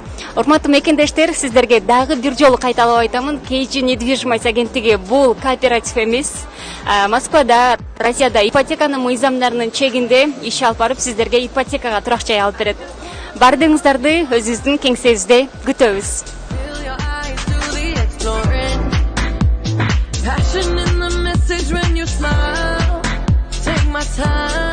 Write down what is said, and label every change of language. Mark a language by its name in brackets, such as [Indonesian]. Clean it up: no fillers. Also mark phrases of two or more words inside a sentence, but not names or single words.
[Kyrgyz] Урматтуу мекендештер, сиздерге дагы бир жолу кайталап айтамын. KG недвижимость агенттиги бул кооператив эмес. Москвада, Россияда ипотеканын мыйзамдарынын чегинде иш алып барып, сиздерге ипотекага турак жай алып берет. Бардыгыңыздарды өзүбүздүн кеңсебизде күтөбүз. [English] Passion in the message when you smile. Take my time.